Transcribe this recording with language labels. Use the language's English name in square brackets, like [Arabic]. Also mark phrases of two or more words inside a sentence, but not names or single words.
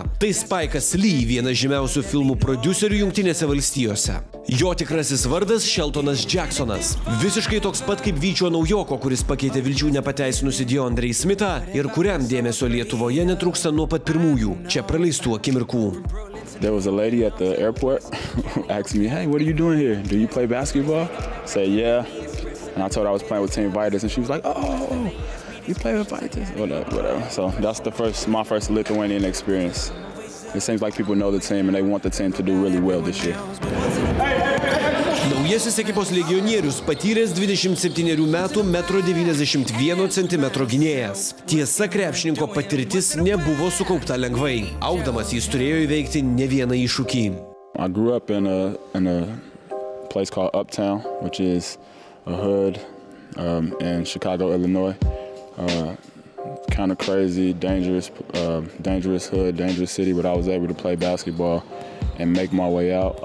[Lithuanian] Tai Spike'as Lee, vienas žymiausių filmų prodiuserių Jungtinėse valstijose. Jo tikrasis vardas Sheltonas Jacksonas. Visiškai toks pat kaip Vyčio naujoko, kuris pakeitė vilčių nepateisinusi DeAndre Smithą ir kuriam dėmesio Lietuvoje netrūksta nuo pat pirmųjų, čia praleistų akimirkų. [English] There was a lady at the airport who asked me, "Hey, what are you doing here? Do you play basketball?" I said, "Yeah." And I told her I was playing with Team Vitus, and she was like, "Oh, you play with Vitus?" Whatever. So that's my first Lithuanian experience. It seems like people know the team and they want the team to do really well this year. [Lithuanian] Naujasis ekipos legionierius patyręs 27 metų 1,91 cm gynėjas. Tiesa, krepšininko patirtis nebuvo sukaupta lengvai. Augdamas jis turėjo įveikti ne vieną iššūkį. [English] I grew up in a place called Uptown, which is a hood in Chicago, Illinois. Kind of crazy, dangerous hood, dangerous city, but I was able to play basketball and make my way out.